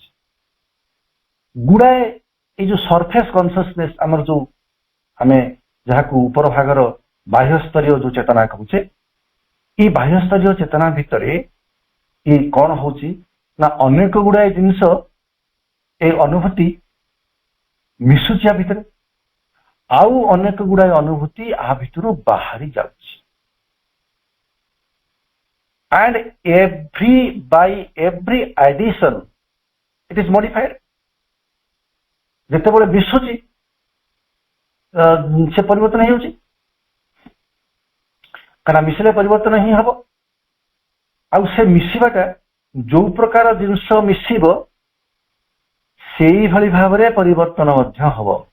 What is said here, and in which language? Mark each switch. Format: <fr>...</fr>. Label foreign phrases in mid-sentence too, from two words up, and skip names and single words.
<or>ଗୁଡାଏ ଏଇ ଯୋଉ</or> <en>surface consciousness,</en> <or>ଆମର ଯୋଉ ଆମେ ଯାହାକୁ ଉପର ଭାଗର ବାହ୍ୟସ୍ତରୀୟ ଯୋଉ ଚେତନା କହୁଛେ, ଏଇ ବାହ୍ୟସ୍ତରୀୟ ଚେତନା ଭିତରେ ଏଇ କଣ ହଉଛି ନା ଅନେକ ଗୁଡାଏ ଜିନିଷ, ଏ ଅନୁଭୂତି ମିଶୁଛି ଆ ଭିତରେ, ଆଉ ଅନେକ ଗୁଡାଏ ଅନୁଭୂତି ଆ ଭିତରୁ ବାହାରି ଯାଉଛି।</or> <en>And by every addition it is modified.</en> <or>ଯେତେବେଳେ ମିଶୁଛି ସେ ପରିବର୍ତ୍ତନ ହେଇଯାଉଛି, କାରଣ ମିଶିଲେ ପରିବର୍ତ୍ତନ ହିଁ ହବ। ଆଉ ସେ ମିଶିବାଟା ଯୋଉ ପ୍ରକାର ଜିନିଷ ମିଶିବ, ସେଇଭଳି ଭାବରେ ପରିବର୍ତ୍ତନ ମଧ୍ୟ ହବ।</or>